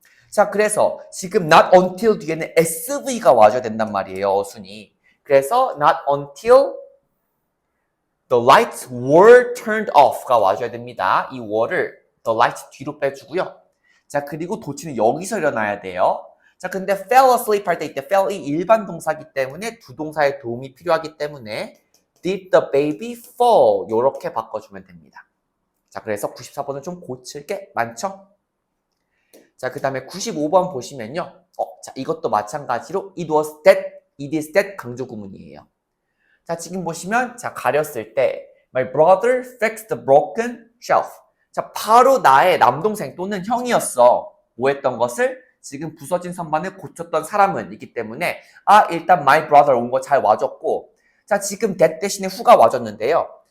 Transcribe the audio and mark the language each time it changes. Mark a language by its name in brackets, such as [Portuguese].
[Korean] 자, 그래서 지금 not until 뒤에는 SV가 와줘야 된단 말이에요. 어순이. 그래서 [English] not until the lights were turned off가 [Korean] 와줘야 됩니다. 이 were를 the lights 뒤로 빼주고요. 자, 그리고 도치는 여기서 일어나야 돼요. 자, 근데 fell asleep 할 때 이때 fell이 일반 동사기 때문에 두 동사의 도움이 필요하기 때문에 [English] did the baby fall [Korean] 요렇게 바꿔주면 됩니다. 자, 그래서 94번은 좀 고칠 게 많죠? 자, 그 다음에 95번 보시면요. 자, 이것도 마찬가지로 it was that, it is that 강조 구문이에요. [English] 자, 지금 보시면 [Korean] 자, 가렸을 때 [English] my brother fixed the broken shelf. [Korean] 자, 바로 나의 남동생 또는 형이었어. 뭐 했던 것을? 지금 부서진 선반을 고쳤던 사람은 있기 때문에 일단 my brother 온 거 잘 와줬고 자, 지금 that 대신에 who가 와줬는데요.